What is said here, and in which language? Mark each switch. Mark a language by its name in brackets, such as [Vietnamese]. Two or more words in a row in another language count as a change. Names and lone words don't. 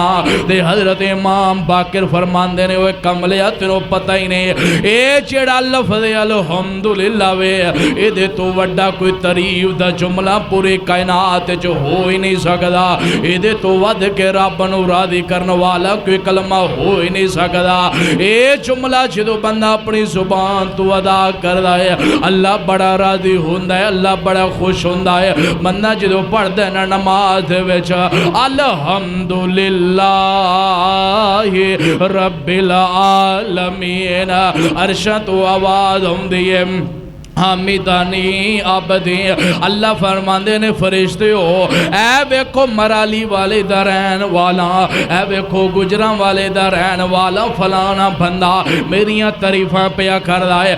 [Punjabi] تے حضرت امام باقر فرماندے نے، اوئے کملیا تینوں پتا ہی نہیں، اے جیہڑا لفظ الحمدللہ وے، ایہدے تو وڈا کوئی تعریف دا جملہ پوری کائنات چ ہو ہی نہیں سکدا، ایہدے تو ودھ کے رب نوں راضی کرن والا کوئی کلمہ ہو ہی نہیں سکدا. اے جملہ جو بندہ اپنی زبان تو ادا کردا ہے، اللہ بڑا راضی ہندا ہے، اللہ بڑا خوش ہندا ہے. بندہ جو پڑھدا ہے نا نماز وچ [Arabic] الحمدلله رب العالمين, [Punjabi] عرشاں تو آواز آؤندی ہے [Arabic] حمدني عبدي. [Punjabi] اللہ فرماندے نے فرشتے ہو اے ویکھو مرالی والے دا رہن والا، اے ویکھو گجراں والے دا رہن والا فلانا بندہ میریاں تعریفاں پیا کردا ہے.